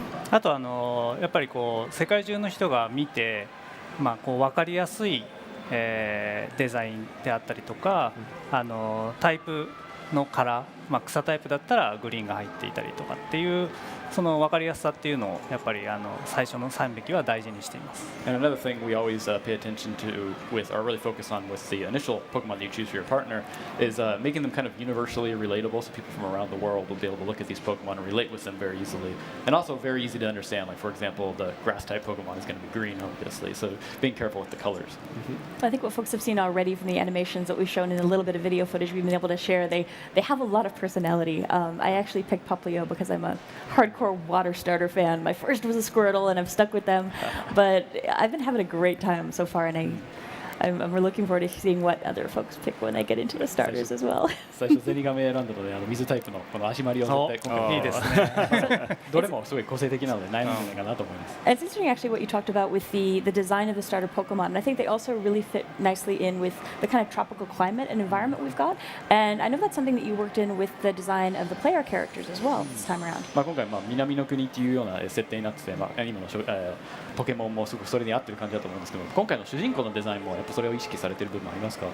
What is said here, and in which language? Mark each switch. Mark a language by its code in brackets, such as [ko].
[ja] あとやっぱりこう世界中の人が見て、こう分かりやすい、デザインであったりとか、タイプのカラー、草タイプだったらグリーンが入っていたりとかっていうその分かりやすさっていうのをやっぱり最初の3匹は大事にしています。 [en] And another thing we always pay attention to with, or really focus on with the initial Pokemon that you choose for your partner is making them kind of universally relatable so people from around the world will be able to look at these Pokemon and relate with them very easily. And also very easy to understand. Like for example, the grass type Pokemon is going to be green obviously, so being careful with the colors. I think what folks have seen already from the animations that we've shown in a little bit of video footage we've been able to share, they have a lot of personality. I actually picked Poplio because I'm a hardcore water starter fan. My first was a Squirtle and I've stuck with them, but I've been having a great time so far and I'm looking forward to seeing what other folks pick when they get into the starters as well. [ja] 最初ゼニガメ選んだので水タイプのこの足回りを絶対今回いいですね。どれもすごい個性的なので悩むんじゃないかなと思います。 [en] And it's interesting actually what you talked about with the design of the starter Pokemon. And I think they also really fit nicely in with the kind of tropical climate and environment we've got. And I know that's something that you worked in with the design of the player characters as well this time around. [ja] 今回南の国っていうような設定になってて、今のポケモンもすごくそれに合ってる感じだと思うんですけど、今回の主人公のデザインもやっぱそれを意識されている部分ありますか。